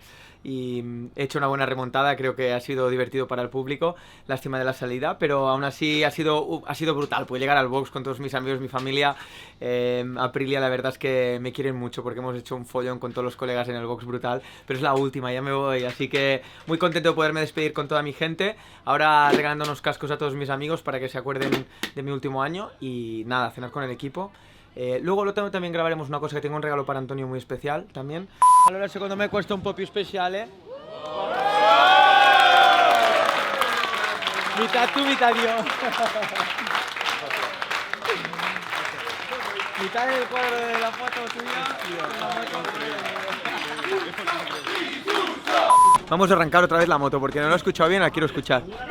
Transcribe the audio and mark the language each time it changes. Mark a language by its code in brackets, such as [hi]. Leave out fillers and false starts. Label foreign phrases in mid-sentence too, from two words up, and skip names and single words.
[es] Y he hecho una buena remontada, creo que ha sido divertido para el público, lástima de la salida, pero aún así ha sido brutal, pude llegar al box con todos mis amigos, mi familia, Aprilia la verdad es que me quieren mucho porque hemos hecho un follón con todos los colegas en el box brutal, pero es la última, ya me voy, así que muy contento de poderme despedir con toda mi gente, ahora regalando unos cascos a todos mis amigos para que se acuerden de mi último año y nada, cenar con el equipo. Luego también gravaremos una cosa que tengo un regalo para Antonio muy especial también. [it] Allora secondo me questo è un po' più speciale. [es] Mitad tu, mitad yo. Mitad del cuadro de la foto tuya. Vamos a arrancar otra vez la moto porque no lo he escuchado bien, la quiero escuchar.